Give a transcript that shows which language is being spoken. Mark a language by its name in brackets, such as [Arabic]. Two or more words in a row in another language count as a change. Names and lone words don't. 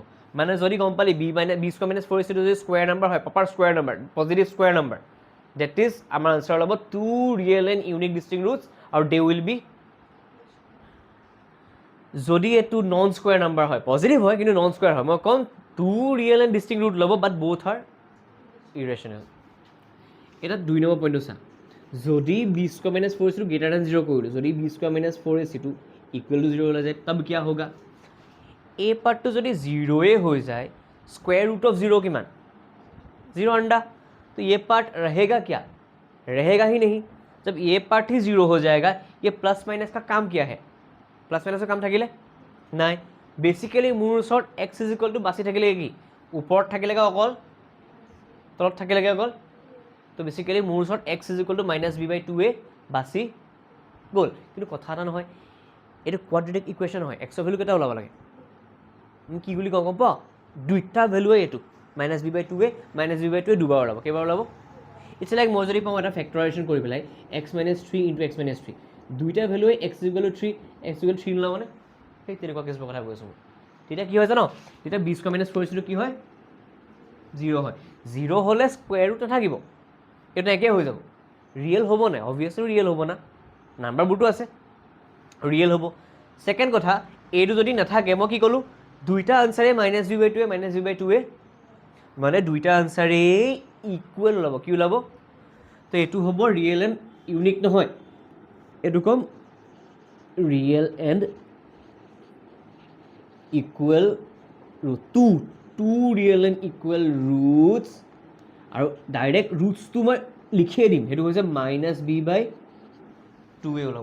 [Assamese] মানে যদি গম পালি [English] b square minus 4ac [Assamese] যদি [English] square number [Assamese] হয়, [English] proper square number, positive square number, that is [Assamese] আমাৰ আনচাৰ ওলাব [English] two real and unique distinct roots [Assamese] আৰু [English] they will be, [Assamese] যদি এইটো [English] non square number [Assamese] হয়, পজিটিভ হয় কিন্তু [English] non square [Assamese] হয়, মই ক'ম [English] two real and distinct root [Assamese] ল'ব [English] but both are irrational. [Assamese] এটা 2 নম্বৰ পইণ্টটো চা, যদি [English] b square minus 4ac greater than 0 [Assamese] কৰিলোঁ, যদি [English] b square minus 4ac equal to 0 [Assamese] ওলাই যায়, [Hindi] तब क्या होगा? [Assamese] এই পাৰ্টটো যদি 0 হৈ যায়, [English] square root of 0 [Hindi] किमान 0 अंडा, तो ये पार्ट रहेगा क्या? रहेगा ही नहीं। जब ये पार्ट ही 0 हो जाएगा, ये [English] plus minus [Hindi] का काम क्या है? [English] plus minus [Hindi] का काम [Assamese] থাকিলে নাই। বেসিক্যালি মোৰ ওচৰত [English] x is equal to [Assamese] বাছি থাকিলে কি ওপৰত থাকিলেগা অকল, তলত থাকিলেগা অকল, তো বেসিক্যালি মোৰ ওচৰত [English] x is equal to [Assamese] -b/2a বাছি গ'ল। কিন্তু কথা এটা নহয়, এইটো [English] quadratic equation [Assamese] হয়, x ৰ ভ্যালু কেইটা ওলাব লাগে কি বুলি গম পাওঁ? দুইটা ভ্যালুৱে এইটো -b/2a -b/2a দুবাৰ ওলাব। কেইবাৰ ওলাব? [English] it's like [Assamese] মই যদি পাওঁ এটা ফেক্টৰাইজেশ্যন কৰি পেলাই x - 3 × x - 3, দুইটা ভ্যালুৱে x = 3 x = 3 ওলাব মানে সেই তেনেকুৱা কেছৰ কথা কৈছোঁ মই। তেতিয়া কি হয় জানো? তেতিয়া b² - 4ac কি হয়? 0 হয়। 0 হ'লে [English] square root [Assamese] নাথাকিব, এইটো একে হৈ যাব। ৰিয়েল হ'ব নাই? অবভিয়াছলি ৰিয়েল হ'ব না, নাম্বাৰবোৰতো আছে, ৰিয়েল হ'ব। ছেকেণ্ড কথা, এইটো যদি নাথাকে মই কি ক'লোঁ? দুইটা আনচাৰে -b/2a -b/2a, মানে দুইটা আনচাৰেই ইকুৱেল ওলাব। কি ওলাব? তো এইটো হ'ব [English] real and unique [Assamese] নহয়, এইটো ক'ম [English] real and equal root. two real and equal roots, [Assamese] আৰু [English] direct rootsটো [Assamese] মই লিখিয়ে দিম, সেইটো হৈছে -b/2a ওলাব।